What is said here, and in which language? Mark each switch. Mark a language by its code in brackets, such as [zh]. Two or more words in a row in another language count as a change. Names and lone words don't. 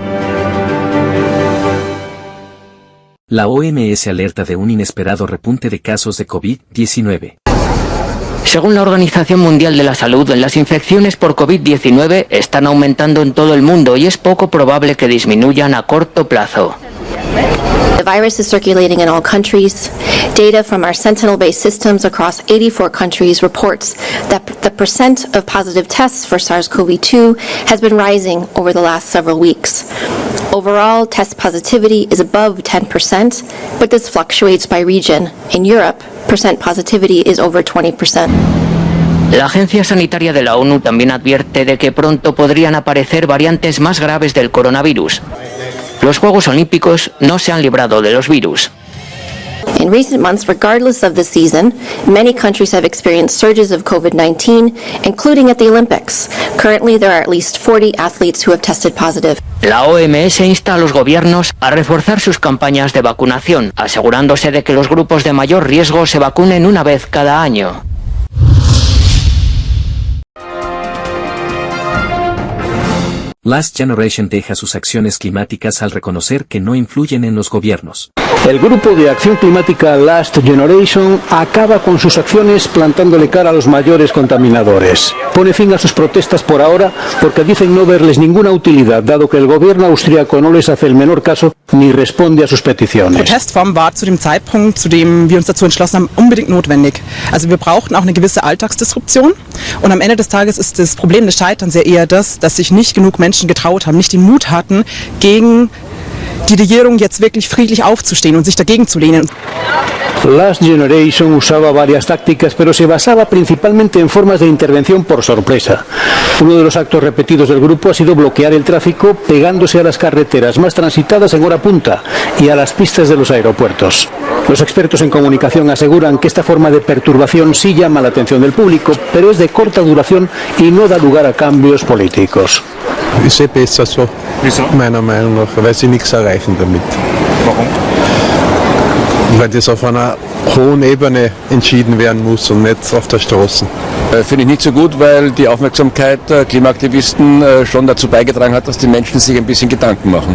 [es] La OMS alerta de un inesperado repunte de casos de COVID-19. Según la Organización Mundial de la Salud, las infecciones por COVID-19 están aumentando en todo el mundo y es poco probable que disminuyan a corto plazo. [en] The virus is circulating in all countries. Data from our Sentinel-based systems across 84 countries reports that the percent of positive tests for SARS-CoV-2 has been rising over the last several weeks. Overall, test positivity is above 10%, but this fluctuates by region. In Europe, percent positivity is over 20%. [es] La Agencia Sanitaria de la ONU también advierte de que pronto podrían aparecer variantes más graves del coronavirus. Los Juegos Olímpicos no se han librado de los virus. [en] In recent months, regardless of the season, many countries have experienced surges of COVID-19, including at the Olympics. Currently, there are at least 40 athletes who have tested positive. [es] La OMS insta a los gobiernos a reforzar sus campañas de vacunación, asegurándose de que los grupos de mayor riesgo se vacunen una vez cada año. Last Generation deja sus acciones climáticas al reconocer que no influyen en los gobiernos. El grupo de acción climática Last Generation acaba con sus acciones plantándole cara a los mayores contaminadores. Pone fin a sus protestas por ahora porque dicen no verles ninguna utilidad, dado que el gobierno austríaco no les hace el menor caso ni responde a sus peticiones. [de] Die Protestform war zu dem Zeitpunkt, zu dem wir uns dazu entschlossen haben, unbedingt notwendig. Also wir brauchten auch eine gewisse Alltagsdisruption und am Ende des Tages ist das Problem des Scheiterns ja eher das, dass sich nicht genug Menschen getraut haben, nicht den Mut hatten, gegen die Regierung jetzt wirklich friedlich aufzustehen und sich dagegen zu lehnen. [es] Last Generation usaba varias tácticas, pero se basaba principalmente en formas de intervención por sorpresa. Uno de los actos repetidos del grupo ha sido bloquear el tráfico pegándose a las carreteras más transitadas en hora punta y a las pistas de los aeropuertos. Los expertos en comunicación aseguran que esta forma de perturbación sí llama la atención del público, pero es de corta duración y no da lugar a cambios políticos. [de] Ist besser so. Wieso? Meiner Meinung nach, weil sie nichts erreichen damit. Warum? Weil das auf einer hohen Ebene entschieden werden muss und nicht auf der Straße. Finde ich nicht so gut, weil die Aufmerksamkeit der Klimaaktivisten schon dazu beigetragen hat, dass die Menschen sich ein bisschen Gedanken machen.